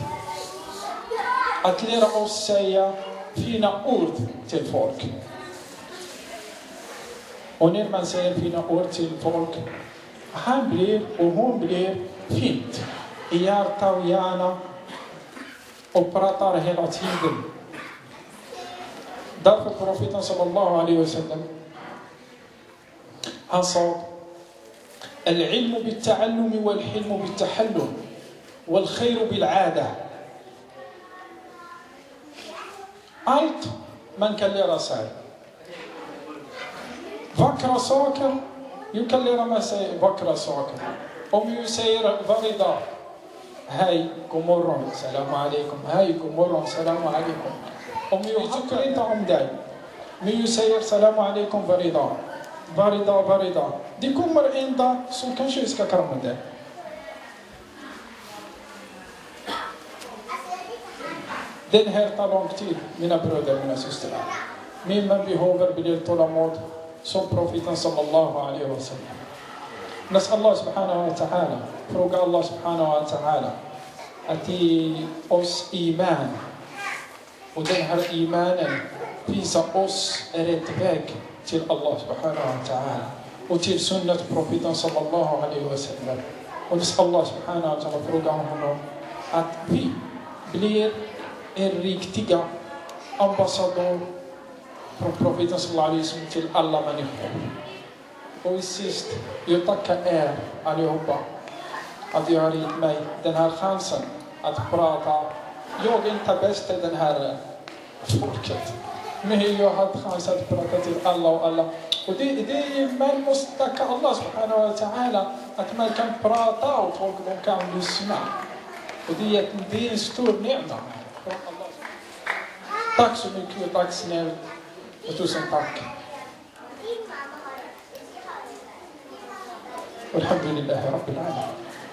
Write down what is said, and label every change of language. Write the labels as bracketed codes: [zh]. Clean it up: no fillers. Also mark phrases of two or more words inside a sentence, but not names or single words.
[sv] Att lära oss säga fina ord till folk. Och när man säger fina ord till folk, han blir och hon blir fint i hjärta och hjärna och pratar hela tiden. Därför profeten [ar] صلى الله عليه وسلم, [sv] han sa [ar] العلم بالتعلم والحلم بالتحلم والخير بالعادة. [sv] Allt man kan lära sig. Vackra saker, du kan lära mig sig vackra saker. Om du säger varje dag, hej, god morgon, [ar] سلام عليكم, [sv] hej, god morgon, [ar] سلام عليكم. [sv] Om jag tycker inte om dig, men du säger [ar] سلام عليكم [sv] varje dag. Varje dag. Det kommer en dag som kanske ska krama dig. Den här tar lång tid, mina bröder, mina systrar. Men man behöver bli tålamod som profeten [ar] صلى الله عليه وسلم. نسأل الله سبحانه وتعالى, [sv] fråga [ar] الله سبحانه وتعالى [sv] att ge oss iman. Och den här imanen visar oss rätt väg till [ar] الله سبحانه وتعالى. [sv] Och till sunnat profeten [ar] صلى الله عليه وسلم. [sv] Och [ar] نسأل الله سبحانه وتعالى [sv] fråga honom att vi blir en riktiga ambassadör från profeten [ar] صلى الله عليه وسلم [sv] till alla människor. Och sist, jag tackar er allihopa att jag har gett mig den här chansen att prata. Jag är inte bäst i den här folket, men jag har chans att prata till alla och alla. Och man måste tacka [ar] الله سبحانه وتعالى [sv] att man kan prata och folk kan lyssna. Och det är en stor nämna. Tack så mycket och tack snällt och tusen tack. [ar] الحمد لله رب العالمين.